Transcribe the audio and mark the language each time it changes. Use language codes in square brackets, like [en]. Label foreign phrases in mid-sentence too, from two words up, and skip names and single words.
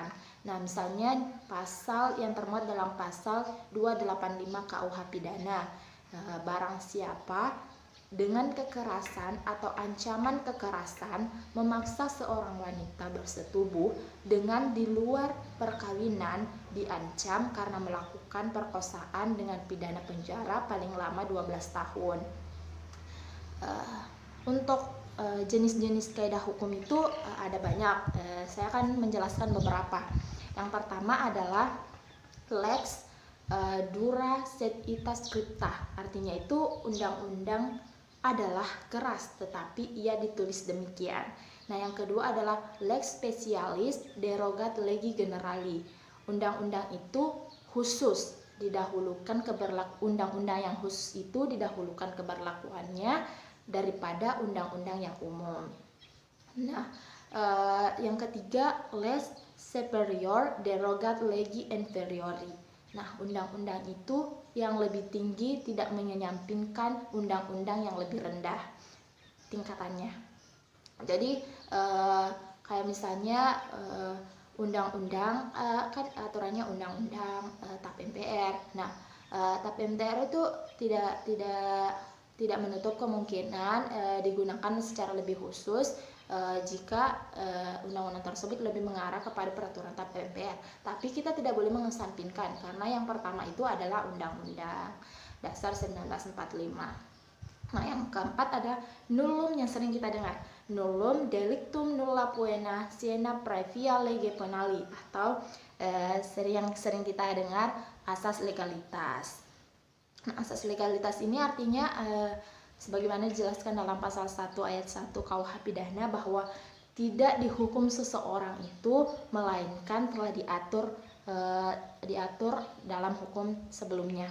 [id] Nah, misalnya pasal yang termuat dalam pasal 285 KUH Pidana, barang siapa dengan kekerasan atau ancaman kekerasan memaksa seorang wanita bersetubuh dengan di luar perkawinan diancam karena melakukan perkosaan dengan pidana penjara paling lama 12 tahun. Untuk jenis-jenis kaidah hukum itu ada banyak. Saya akan menjelaskan beberapa. Yang pertama adalah [la] lex dura sed ita scripta, [id] artinya itu undang-undang adalah keras tetapi ia ditulis demikian. Nah, yang kedua adalah [la] lex specialis derogat legi generali. [id] Undang-undang itu khusus didahulukan undang-undang yang khusus itu didahulukan keberlakuannya daripada undang-undang yang umum. Nah, yang ketiga [la] lex superior derogat legi inferiori. [id] Nah, undang-undang itu yang lebih tinggi tidak menyampingkan undang-undang yang lebih rendah tingkatannya. Jadi kayak misalnya undang-undang kan aturannya undang-undang TAP MPR. Nah, TAP MPR itu tidak menutup kemungkinan digunakan secara lebih khusus jika undang-undang tersebut lebih mengarah kepada peraturan TAP MPR. Tapi kita tidak boleh mengesampingkan karena yang pertama itu adalah Undang-Undang Dasar 1945. Nah, yang keempat ada nullum yang sering kita dengar. [la] Nullum delictum nulla poena siena praevia lege penali, [id] atau yang sering kita dengar asas legalitas. Nah, asas legalitas ini artinya sebagaimana dijelaskan dalam pasal 1 ayat 1 KUH Pidana bahwa tidak dihukum seseorang itu melainkan telah diatur dalam hukum sebelumnya.